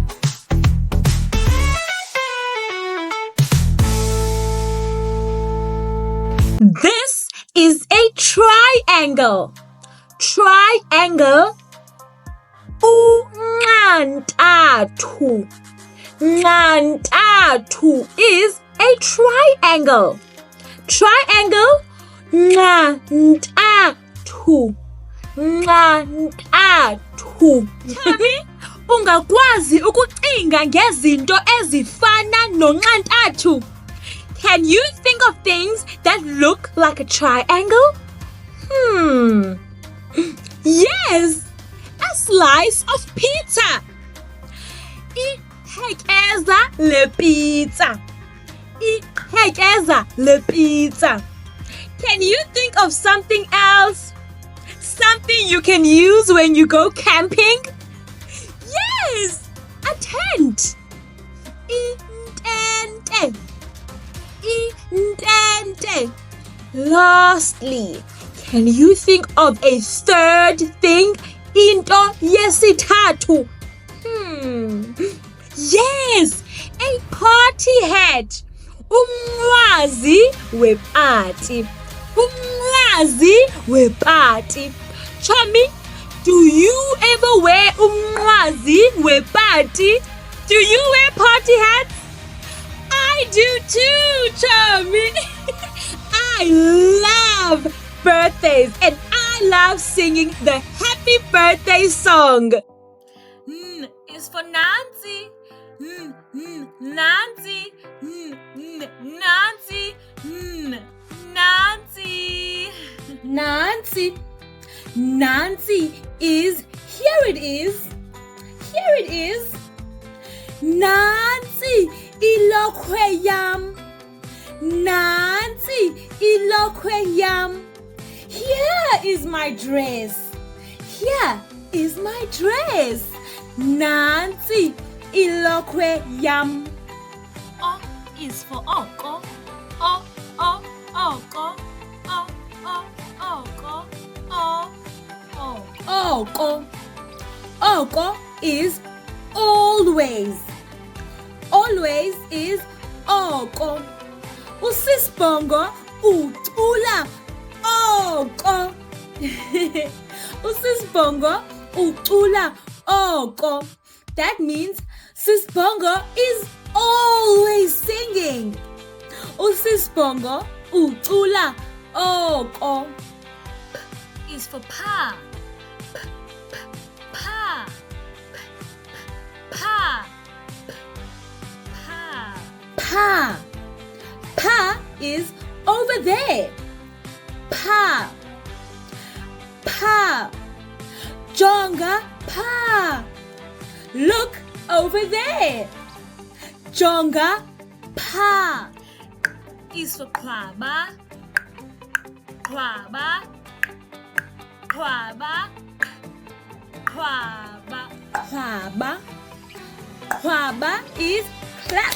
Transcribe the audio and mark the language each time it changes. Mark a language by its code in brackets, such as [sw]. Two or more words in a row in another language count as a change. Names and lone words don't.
[en] This is a triangle. Triangle. Unqantathu. Nqantathu is a triangle. Triangle. [xh] Nqantathu. Nqantathu. Chami, ungakwazi ukucinga ngezinto ezifana nonqantathu? [en] Can you think of things that look like a triangle? Yes, a slice of pizza. [xh] Iqhekeza le pizza. Iqhekeza le pizza. [en] Can you think of something else? Something you can use when you go camping? Yes, a tent. [xh] Intente. Intente. [en] Lastly, can you think of a third thing? [xh] Into yesithathu. [en] Yes, a party hat. [xh] Umnqwazi weparty. Umnqwazi weparty. [en] Chami, do you ever wear [xh] umnqwazi weparty? [en] Do you wear party hats? I do too, Tommy. I love birthdays and I love singing the happy birthday song. N is for Nancy. Nancy. [xh] Nancy. Nancy. [en] Nancy. Nancy is, here it is. Here it is. [xh] Nancy ilokhwe yam. Nancy ilokhwe yam. [en] Here is my dress. Here is my dress. [xh] Nancy ilokhwe yam. [en] O is for oko. O, oko. [xh] O, oko. O, oko. [en] Oko is always. Always is oko. [xh] Usis Bongo ucula oko. Usis Bongo ucula oko. [en] That means Sis Bongo is always singing. [xh] Usis Bongo ucula oko. [en] P is for pa. Pa. [xh] Pa. Pa. [en] Pa. Pa is over there. [xh] Pa. Pa. Jonga pa. [en] Look over there. [xh] Jonga pa. [en] Is for kwaba. Kwaba. [xh] Kwaba. Kwaba. [en] Kwaba. Kwaba is clap.